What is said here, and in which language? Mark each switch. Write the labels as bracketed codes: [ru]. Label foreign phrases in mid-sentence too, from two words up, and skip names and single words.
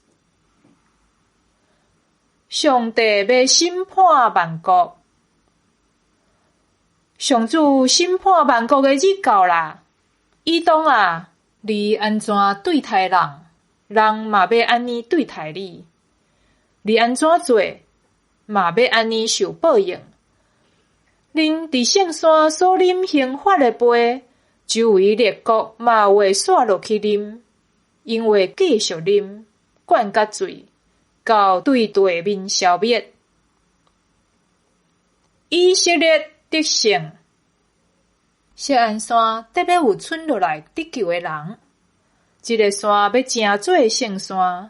[nan] 上帝要审判万国，上主审判万国的日到啦！以东啊，你安怎对待人，人嘛要安尼对待你；你安怎做，嘛要安尼受报应。恁伫圣山所啉刑罚的杯，周围列国嘛会洒落去啉，因为继续啉，灌甲醉，到对地面消灭。以色列得胜，锡安山得要有剩落来得救的人，这个山要成做圣山。